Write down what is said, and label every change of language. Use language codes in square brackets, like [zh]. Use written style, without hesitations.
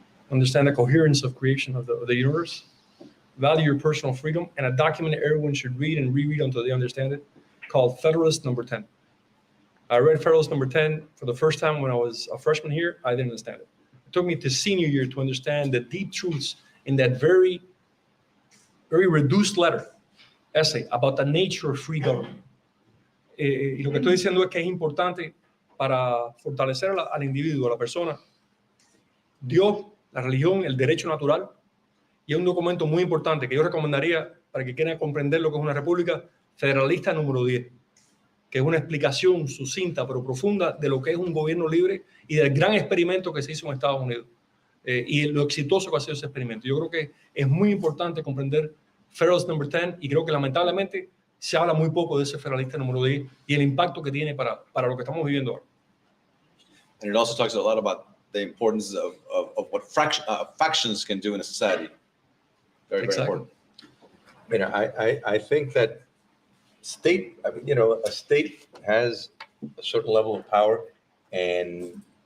[en] Understand the coherence of creation of the universe. Value your personal freedom, and a document that everyone should read and reread until they understand it, called Federalist Number 10. I read Federalist Number 10 for the first time when I was a freshman here. I didn't understand it. It took me to senior year to understand the deep truths in that very, very reduced essay about the nature of free government. [es] Y lo que estoy diciendo es que es importante para fortalecer al individuo, a la persona, Dios, la religión, el derecho natural. Y es un documento muy importante que yo recomendaría para que quieran comprender lo que es una república, Federalista número 10, que es una explicación sucinta pero profunda de lo que es un gobierno libre y del gran experimento que se hizo en Estados Unidos y lo exitoso que ha sido ese experimento. Yo creo que es muy importante comprender Federalist Number 10 y creo que lamentablemente se habla muy poco de ese Federalista número 10 y el impacto que tiene para lo que estamos viviendo ahora. [en] And it also talks a lot about the importance of what factions can do in a society. Very, very important. I think that a state has a certain level of power, and